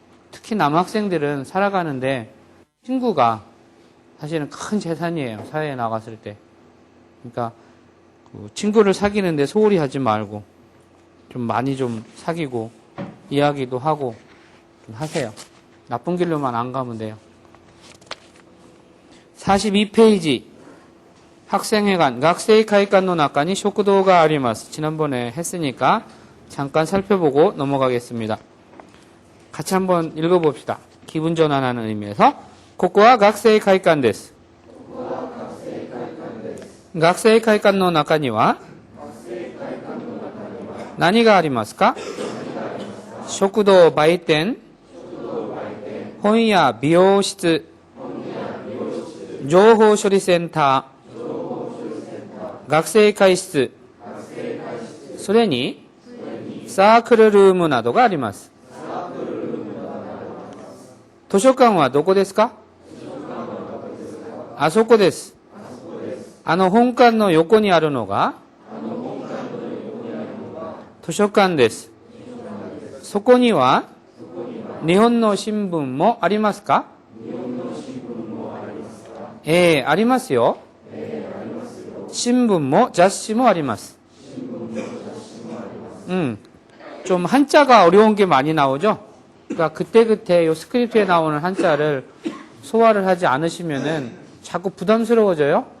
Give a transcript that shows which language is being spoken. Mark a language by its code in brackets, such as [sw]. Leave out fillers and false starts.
[ko] 특히 남학생들은 살아가는데 친구가 사실은 큰 재산이에요. 사회에 나갔을 때. 그러니까 친구를 사귀는데 소홀히 하지 말고 좀 많이 좀 사귀고 이야기도 하고 좀 하세요. 나쁜 길로만 안 가면 돼요. 42페이지 학생회관 [ja] 学生会館の中に食堂があります. [ko] 지난번에 했으니까 잠깐 살펴보고 넘어가겠습니다. 같이 한번 읽어봅시다. 기분 전환하는 의미에서 [ja] ここは学生会館です. 学生会館の中には何がありますか? 食堂、売店、本屋、美容室、情報処理センター、学生会室、それにサークルルームなどがあります。図書館はどこですか? あそこです。本館の横にあるのが図書館です。そこには日本の新聞もありますか? ありますよ. 신문모, 잡지모 아리마스. [ko] 좀 한자가 어려운 게 많이 나오죠? 그러니까 그때그때 요 스크립트에 나오는 한자를 소화를 하지 않으시면은 자꾸 부담스러워져요?